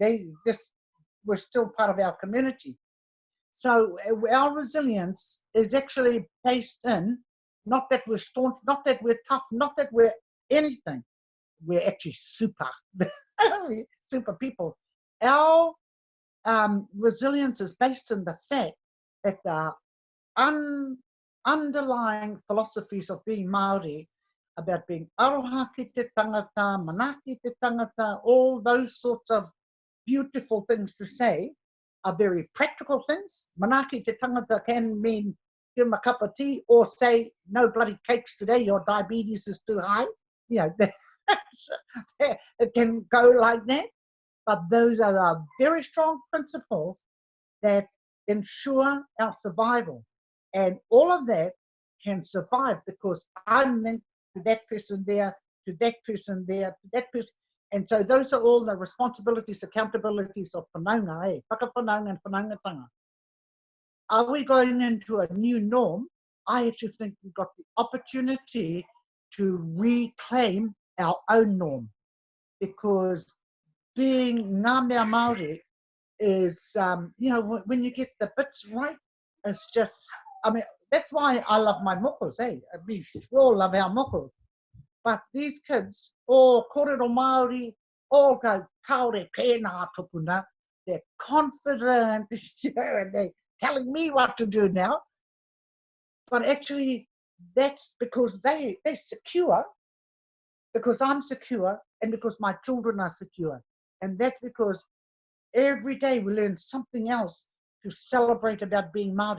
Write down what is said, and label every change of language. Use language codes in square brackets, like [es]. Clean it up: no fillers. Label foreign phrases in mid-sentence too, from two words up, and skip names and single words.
[en] They just were still part of our community. So our resilience is actually based in, not that we're staunch, not that we're tough, not that we're anything. We're actually super, super people. Our resilience is based in the fact that the underlying philosophies of being Māori, about being [mi] aroha ki te tangata, mana ki te tangata, [en] all those sorts of beautiful things to say, are very practical things. [mi] Mana ki te tangata [en] can mean give them a cup of tea, or say no bloody cakes today, your diabetes is too high. You know, it can go like that. But those are the very strong principles that ensure our survival. And all of that can survive because I'm linked to that person there, to that person there, to that person. And so those are all the responsibilities, accountabilities of whanaunga, whakawhanaunga and whanaungatanga. Are we going into a new norm? I actually think we've got the opportunity to reclaim our own norm, because being [mi] ngā mea Māori [en] is, you know, when you get the bits right, it's just, I mean, that's why I love my mokos, eh? I mean, we all love our mokos. But these kids, all [mi] kōrero Māori, [en] all go [mi] kaore pēnā tupuna, [en] they're confident, you know, and they're telling me what to do now. But actually, that's because they're secure, because I'm secure, and because my children are secure. And that's because every day we learn something else to celebrate about being Māori.